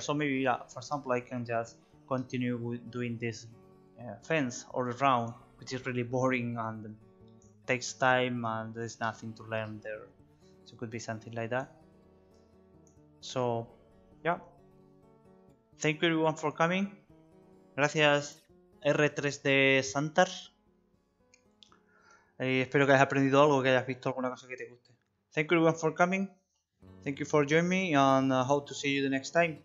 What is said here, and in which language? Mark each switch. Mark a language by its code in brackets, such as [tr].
[en] So maybe, for example, I can just continue with doing this fence all around, which is really boring and takes time and there's nothing to learn there. So it could be something like that. So yeah, thank you everyone for coming. [es] Gracias R3D Santar. Espero que hayas aprendido algo, que hayas visto alguna cosa que te guste. [en] Thank you everyone for coming. Thank you for joining me, and hope to see you the next time.